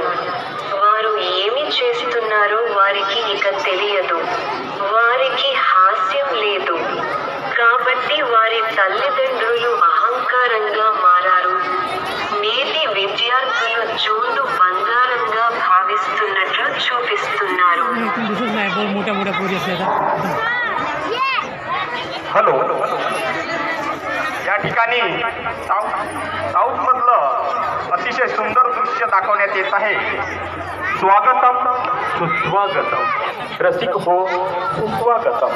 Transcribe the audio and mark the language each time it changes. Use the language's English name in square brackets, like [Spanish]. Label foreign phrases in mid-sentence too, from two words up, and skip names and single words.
[Telugu] వారు ఏమి చేస్తున్నారో వారికి ఇక తెలియదు. వారికి హాస్యం లేదు. కాబట్టి వారి తల్లిదండ్రులు అహంకారంగా మారారు. నేటి విద్యార్థులు జోడు బంగారంగా భావిస్తున్నట్లు చూపిస్తున్నారు. [Marathi] हॅलो, या ठिकाणी साऊथ मधलं अतिशय सुंदर दृश्य दाखवण्यात येत आहे. स्वागतम सुस्वागतम, रसिक हो सुस्वागतम.